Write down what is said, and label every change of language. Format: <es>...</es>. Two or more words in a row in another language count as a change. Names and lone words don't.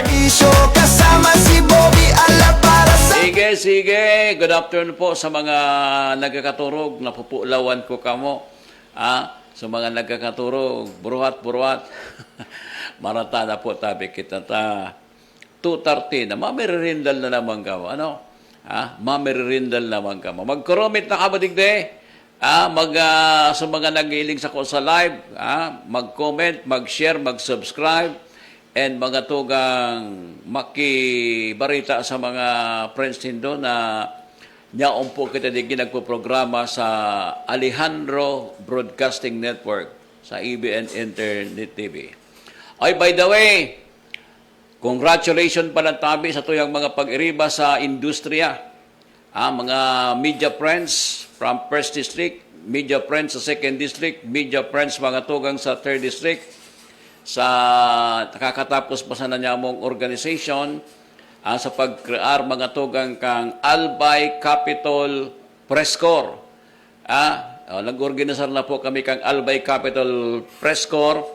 <tl>Kasama si Bobby Ala para sa Sige.</tl> <en>Good afternoon</en> <bik>po sa mga nagkakaturog. Napupulawan ko kamo. Sa mga nagkakaturog, buruhat. Marata na po tabi kita ta. 2:30 na mamirindal na naman ka mo. Ano? Mamirindal naman ka mo. Mag-comment na ka ba digde? Sa mga nag-iiling sa ko sa live, mag-comment, mag-share, mag-subscribe, and mga tugang makibarita sa mga friends nindo na niyaon po kita di ginagpo-programa sa Alejandro Broadcasting Network sa EBN Internet TV. Ay,</bik> <en>by the way,</en> <bik>congratulations pala tabi sa tuyang mga pag-iriba sa industriya. Mga</bik> <en>media friends from 1st District, media friends</en> <bik>sa</bik> <en>2nd District, media friends</en> <bik>mga tugang sa</bik> <en>3rd District,</en> <bik>sa nakakatapos pa sa nanyamong organization, sa pag-crear mga tugang kang Albay Capital Press Corps. Nag-organisar na po kami kang Albay Capital Press Corps.</bik>